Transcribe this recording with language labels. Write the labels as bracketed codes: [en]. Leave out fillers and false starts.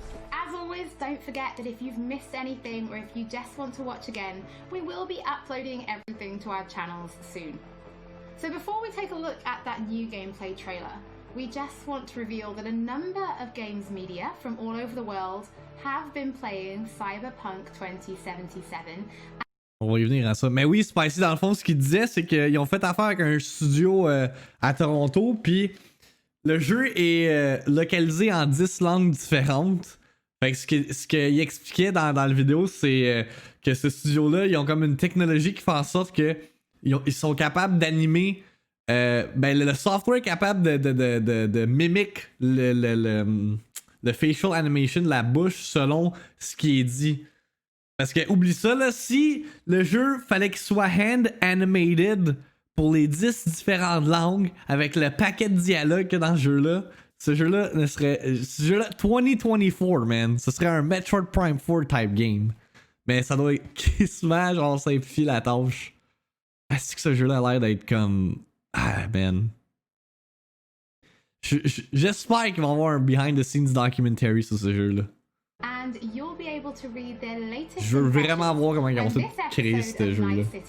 [en] As always, don't forget that if you've missed anything or if you just want to watch again, we will be uploading everything to our channels soon. So before we take a look at that new gameplay trailer, we just want to reveal that a number of games media from all over the world have been playing Cyberpunk 2077. [fr] On va y venir à ça. Mais oui, Spicy, dans le fond, ce qu'il disait, c'est qu'ils ont fait affaire avec un studio à Toronto, puis le jeu est localisé en 10 langues différentes. Fait que ce qu'il expliquait dans la vidéo, c'est que ce studio-là, ils ont comme une technologie qui fait en sorte que ils sont capables d'animer. Le software est capable de mimic le facial animation de la bouche selon ce qui est dit. Parce que, oublie ça, là, si le jeu fallait qu'il soit hand animated pour les 10 différentes langues avec le paquet de dialogues que dans ce jeu-là ne serait. Ce jeu-là, 2024, man. Ce serait un Metroid Prime 4 [en] type game. [fr] Mais ça doit quasiment, genre, simplifier la tâche. Est-ce que ce jeu-là a l'air d'être comme. Ah, man. J'espère qu'ils vont avoir un [en] behind the scenes documentary [fr] sur ce jeu-là. [en] And you'll be able to read their latest. [fr] Je veux vraiment voir comment ils ont fait créer ce jeu-là.